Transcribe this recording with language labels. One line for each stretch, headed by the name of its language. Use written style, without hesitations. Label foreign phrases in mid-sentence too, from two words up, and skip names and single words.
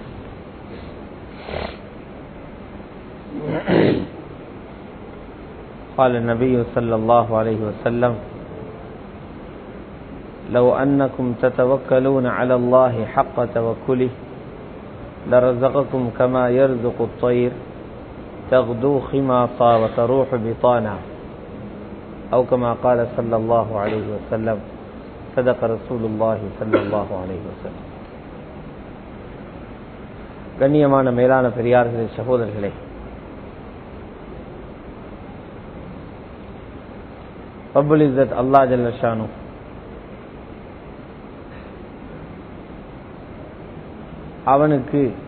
Arabic: قال النبي صلى الله عليه وسلم لو أنكم تتوكلون على الله حق توكله لرزقكم كما يرزق الطير تغدو خماصا وتروح بطانا أو كما قال صلى الله عليه وسلم صدق رسول الله صلى الله عليه وسلم.
Tamil: கண்ணியமான மேலான பெரியார்களே, சகோதரர்களே,
Arabic: رب العزة الله جل شأنه
Tamil: அவனுக்கு